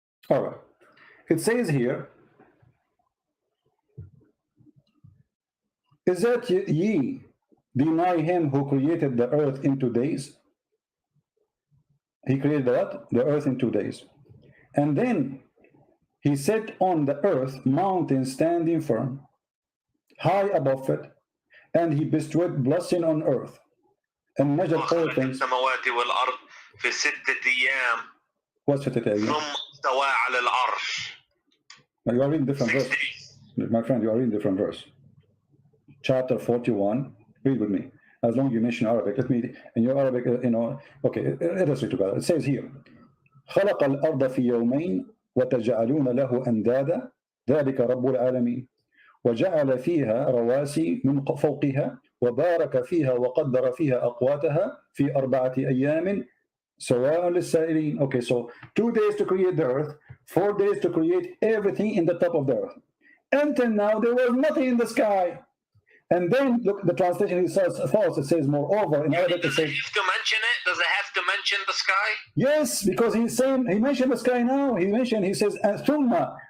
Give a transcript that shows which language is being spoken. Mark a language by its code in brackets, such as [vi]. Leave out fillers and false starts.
[en] All right. It says here, is that ye deny him who created the earth in 2 days? He created what? The earth in 2 days. And then He set on the earth mountains standing firm, high above it, and he bestowed blessing on earth, and measured all things. [ar] السماوات والأرض في 6 أيام [en] What's 6 أيام? [ar] ثم استوى على العرش. [en] You are reading different 6 verse. days. My friend, you are reading different verse. Chapter 41. Read with me. As long as you mention Arabic, let me, in your Arabic, okay, let us read together. It says here, [ar] خلق الأرض في يومين وتجعلون له أندادا ذلك رب العالمين وجعل فيها رواسي من فوقها وبارك فيها وقدر فيها أقواتها في 4 أيام سواء للسائلين. [en] Okay, so 2 days to create the earth, 4 days to create everything in the top of the earth. Until now, there was nothing in the sky. And then look, the translation says false. It says moreover in Arabic. It says, have to mention it? Does it have to mention the sky? yes, because he's saying, he mentioned the sky now. He says thumma.